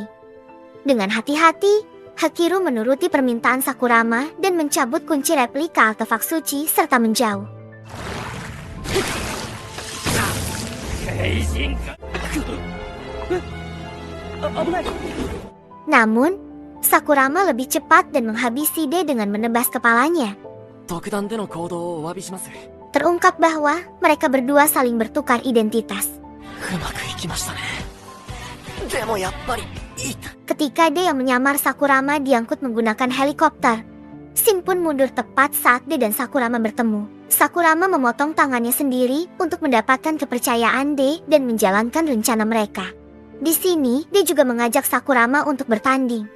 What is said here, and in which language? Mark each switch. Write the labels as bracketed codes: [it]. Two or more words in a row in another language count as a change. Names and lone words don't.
[id] Dengan hati-hati, Hakiru menuruti permintaan Sakurama dan mencabut kunci replika artefak suci serta menjauh. Namun, Sakurama lebih cepat dan menghabisi Shide dengan menebas kepalanya. [ja] 特段での行動をお詫びします。 [id] Terungkap bahwa mereka berdua saling bertukar identitas. [ja] うまくいきましたね。でもやっぱりいた。 [id] Ketika Shide yang menyamar Sakurama diangkut menggunakan helikopter, Shin pun mundur tepat saat Shide dan Sakurama bertemu. Sakurama memotong tangannya sendiri untuk mendapatkan kepercayaan Shide dan menjalankan rencana mereka. Di sini, dia juga mengajak Sakurama untuk bertanding.